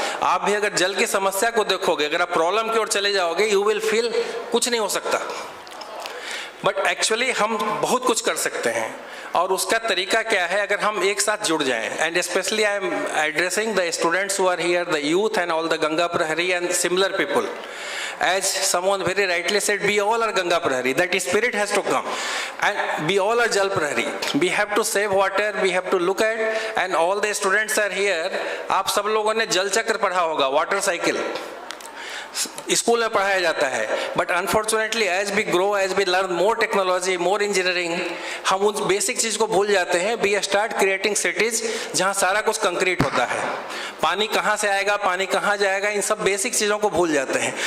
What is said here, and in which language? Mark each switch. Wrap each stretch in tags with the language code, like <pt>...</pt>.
<hi>आप भी अगर जल की समस्या को देखोगे, अगर आप प्रॉब्लम की ओर चले जाओगे,</hi> <en>you will feel</en> <hi>कुछ नहीं हो सकता,</hi> <en>but actually</en> <hi>हम बहुत कुछ कर सकते हैं। और उसका तरीका क्या है, अगर हम एक साथ जुड़ जाएं,</hi> <en>And specially I am addressing the students who are here, the youth and all the Ganga Prahari and similar people. As someone very rightly said, we all are Ganga Prahari. That spirit has to come, and we all are Jal Prahari. We have to save water. We have to look at, and all the students are here.</en> <hi>आप सब लोगों ने जल चक्र पढ़ा होगा, water cycle school में पढ़ाया जाता है,</hi> <en>but unfortunately as we grow, as we learn more technology, more engineering,</en> <hi>हम उन बेसिक चीज़ को भूल जाते हैं।</hi> <en>we start creating cities</en> <hi>जहाँ सारा कुछ कंक्रीट होता है, पानी कहाँ से आएगा, पानी कहाँ जाएगा, इन सब बेसिक चीज़ों को भूल जाते हैं।</hi>